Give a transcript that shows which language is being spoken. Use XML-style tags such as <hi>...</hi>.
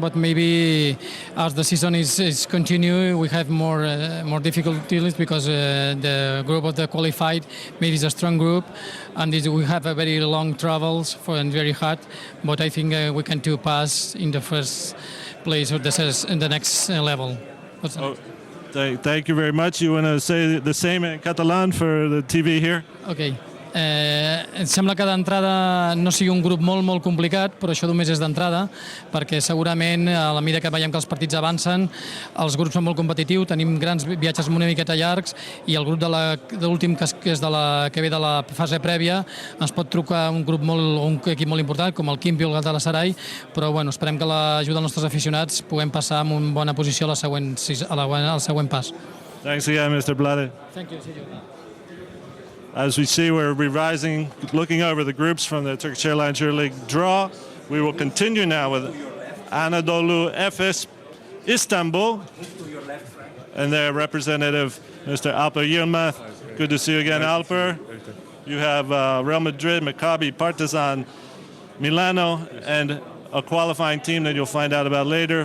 <en>But maybe as the season is continuing, we have more difficulties because the group of the qualified maybe is a strong group, and we have a very long travels and very hard. But I think we can do pass in the first place or in the next level. Thank you very much. You want to say the same in Catalan for the TV here? Okay.</en> <ca>Em sembla que d'entrada no sigui un grup molt complicat, però això només és d'entrada, perquè segurament a la mida que veiem que els partits avancen, els grups són molt competitius, tenim grans viatges una miqueta llargs, i el grup de l'últim, que ve de la fase prèvia, ens pot trucar un equip molt important, com el Quimpi o el Galatasaray, però bueno, esperem que l'ajuda dels nostres aficionats puguem passar amb una bona posició al següent pas.</ca> <en>Thanks again, Mr. Blade. Thank you. As we see, we're revising, looking over the groups from the Turkish Airlines Euroleague Draw. We will continue now with Anadolu Efes Istanbul and their representative, Mr. Alper Yilmaz. Good to see you again, Alper. You have Real Madrid, Maccabi, Partizan, Milano, and a qualifying team that you'll find out about later.</en>